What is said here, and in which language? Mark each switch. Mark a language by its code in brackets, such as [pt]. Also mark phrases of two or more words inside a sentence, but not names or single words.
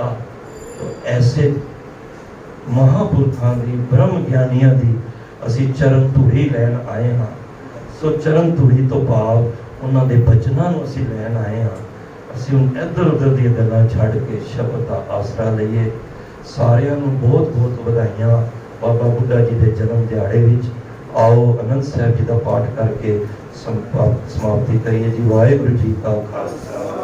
[hi] तो ऐसे महापुरखों की ब्रह्म ज्ञानियों की [pa] ਅਸੀ ਚਰਨ ਧੂੜੀ ਲੈਣ ਆਏ ਹਾਂ। ਸੋ ਚਰਨ ਧੂੜੀ ਤੋ ਭਾਵ ਉਨ੍ਹੋਂਨੇ ਬਚਨੋਂ ਨੂੰ ਅਸੀ ਲੈਣ ਆਏ ਹਾਂ। ਅਸੀ ਹੁਣ ਇਧਰ ਉਧਰ ਦੀ ਗੱਲਾਂ ਛੱਡ ਕੇ ਸ਼ਬਦ ਕਾ ਆਸਰਾ ਲਈਏ। ਸਾਰਿਆਂ ਨੂੰ ਬਹੁਤ ਬਹੁਤ ਵਧਾਈਆਂ ਬਾਬਾ ਬੁੱਢਾ ਜੀ ਕੇ ਜਨਮ ਦਿਹਾੜੇ ਵਿਚ। [hi] आओ आनंद साहब जी का पाठ करके समाप्ति करिए जी। [pa] ਵਾਹਿਗੁਰੂ ਜੀ ਕਾ ਖਾਲਸਾ।